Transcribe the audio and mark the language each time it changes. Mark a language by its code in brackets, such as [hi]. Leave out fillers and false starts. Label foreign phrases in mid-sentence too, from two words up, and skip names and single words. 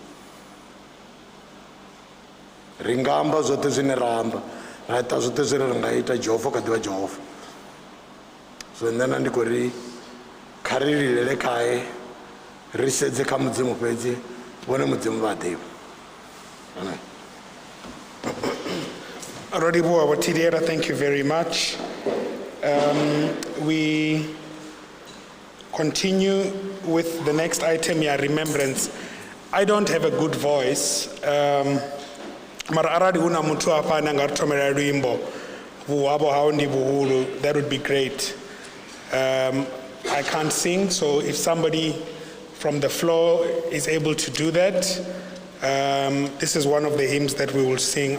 [ve] Ri nga amba zwoṱhe zwine ra amba, ra ita zwoṱhe zwine ri nga ita, Jehova kha ḓivha Jehova. So nṋe na ndi khou ri kha ri lilele khae, ri sedze kha mudzimu fhedzi, vhone mudzimu vha ḓivha. Amen. Rodibuwa Watidera, [en] thank you very much. We continue with the next item here, remembrance. I don't have a good voice. [ve] Mara arali una muthu hafha ane anga ri thomela luimbo vhuhavo hao ndi vhuhulu, [en] that would be great. I can't sing, so if somebody from the floor is able to do that, this is one of the hymns that we will sing.